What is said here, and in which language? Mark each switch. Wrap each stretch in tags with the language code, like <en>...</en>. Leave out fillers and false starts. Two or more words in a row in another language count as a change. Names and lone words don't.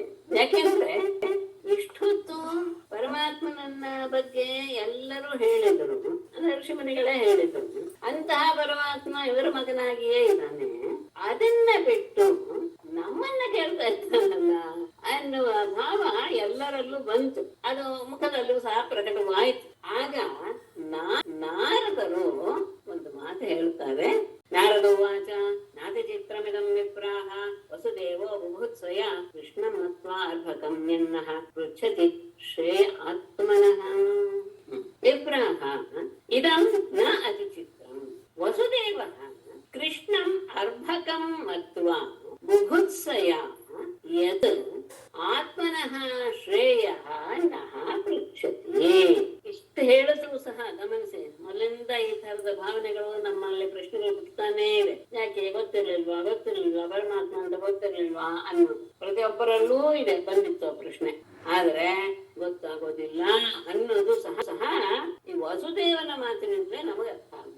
<kn>ಯಾಕೆಂದ್ರೆ ಇಷ್ಟೊತ್ತು ಪರಮಾತ್ಮನನ್ನ ಬಗ್ಗೆ ಎಲ್ಲರೂ ಹೇಳಿದರು, ಅಂದ್ರೆ ಋಷಿಮುನಿಗಳೇ ಹೇಳಿದರು, ಅಂತಹ ಪರಮಾತ್ಮ ಇವರ ಮಗನಾಗಿಯೇ ಇದ್ದಾನೆ, ಅದನ್ನ ಬಿಟ್ಟು ನಮ್ಮನ್ನ ಕೇಳ್ತಾ ಇರ್ತಾನಲ್ಲ ಅನ್ನುವ ಭಾವ ಎಲ್ಲರಲ್ಲೂ ಬಂತು. ಅದು ಮುಖದಲ್ಲೂ ಸಹ ಪ್ರಕಟವಾಯಿತು. ಆಗ ನಾರದರು ಒಂದು ಮಾತು ಹೇಳ್ತಾರೆ.</kn> <sa>ನಾರದೋ ವಾಚ ನಾತಿ ಚಿತ್ರಮಿದಂ ವಿಪ್ರಾಹ ವಸುದೇವೋ ಬುಭುತ್ಸಯ ಕೃಷ್ಣಂ ಮತ್ವಾ ಅರ್ಭಕಂ ಯನ್ನಃ ಪೃಚ್ಛತಿ ಶ್ರೇಯ ಆತ್ಮನಃ. ವಿಪ್ರಾಹ ಇದಂ ನ ಅತಿ ಚಿತ್ರಂ ವಸುದೇವಃ ಕೃಷ್ಣಂ ಅರ್ಭಕಂ ಮತ್ವಾ ಬುಭುತ್ಸಯ ಯತ್ ಆತ್ಮನಃ ಶ್ರೇಯಃ ನಃ ಪೃಚ್ಛತಿ.</sa> <kn>ಇಷ್ಟು ಹೇಳಿದ್ರು ಸಹ ಗಮನಿಸಿ, ಮೊದಲಿಂದ ಈ ತರದ ಭಾವನೆಗಳು ನಮ್ಮಲ್ಲಿ ಪ್ರಶ್ನೆಗಳು ಹುಟ್ಟುತ್ತಾನೇ ಇವೆ. ಯಾಕೆ ಗೊತ್ತಿರ್ಲಿಲ್ವಾ ಪರಮಾತ್ಮ ಅಂತ ಗೊತ್ತಿರ್ಲಿಲ್ವಾ ಅನ್ನೋ ಪ್ರತಿಯೊಬ್ಬರಲ್ಲೂ ಇದೆ, ಬಂದಿತ್ತು ಪ್ರಶ್ನೆ. ಆದ್ರೆ ಗೊತ್ತಾಗೋದಿಲ್ಲ ಅನ್ನೋದು ಸಹ ಈ ವಸುದೇವನ ಮಾತಿನಿಂದಲೇ ನಮಗೆ ಅರ್ಥ ಆಗ್ಬೇಕು.</kn>